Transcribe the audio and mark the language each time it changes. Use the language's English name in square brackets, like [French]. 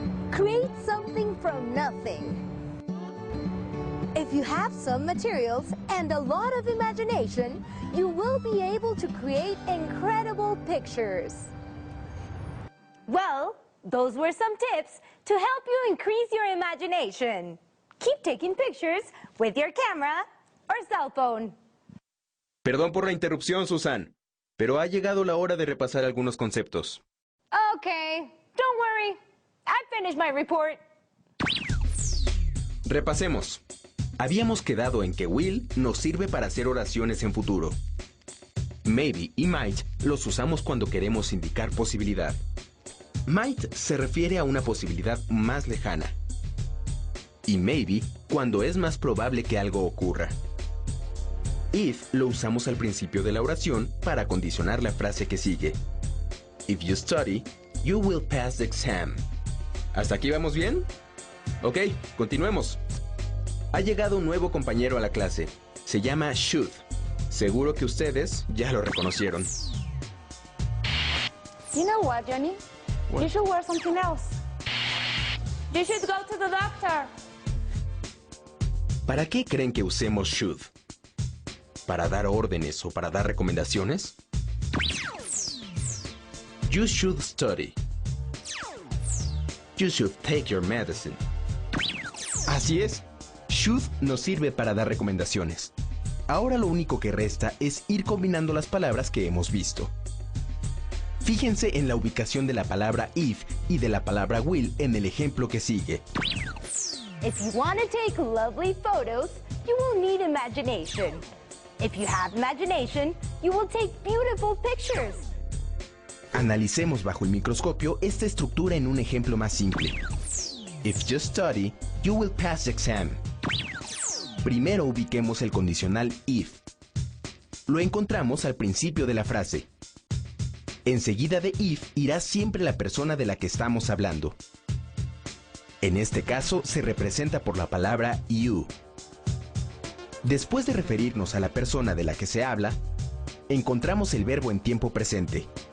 [English] Create something from nothing. If you have some materials and a lot of imagination, you will be able to create incredible pictures. Well, those were some tips to help you increase your imagination. Keep taking pictures with your camera or cell phone. [Spanish] Perdón por la interrupción, Susan, pero ha llegado la hora de repasar algunos conceptos. [English] Okay, don't worry. I finished my report. [Spanish] Repasemos. Habíamos quedado en que will nos sirve para hacer oraciones en futuro. Maybe y might los usamos cuando queremos indicar posibilidad. Might se refiere a una posibilidad más lejana. Y maybe cuando es más probable que algo ocurra. If lo usamos al principio de la oración para condicionar la frase que sigue. [English] If you study, you will pass the exam. [Spanish] ¿Hasta aquí vamos bien? Ok, continuemos. Ha llegado un nuevo compañero a la clase. Se llama Should. Seguro que ustedes ya lo reconocieron. [English] You know what, Johnny? What? You should wear something else. You should go to the doctor. [Spanish] ¿Para qué creen que usemos should? ¿Para dar órdenes o para dar recomendaciones? [English] You should study. You should take your medicine. [Spanish] Así es. Should nos sirve para dar recomendaciones. Ahora lo único que resta es ir combinando las palabras que hemos visto. Fíjense en la ubicación de la palabra if y de la palabra will en el ejemplo que sigue. [English] If you want to take lovely photos, you will need imagination. If you have imagination, you will take beautiful pictures. [Spanish] Analicemos bajo el microscopio esta estructura en un ejemplo más simple. [English] If you study, you will pass the exam. [Spanish] Primero ubiquemos el condicional if. Lo encontramos al principio de la frase. Enseguida de if irá siempre la persona de la que estamos hablando. En este caso se representa por la palabra you. Después de referirnos a la persona de la que se habla, encontramos el verbo en tiempo presente.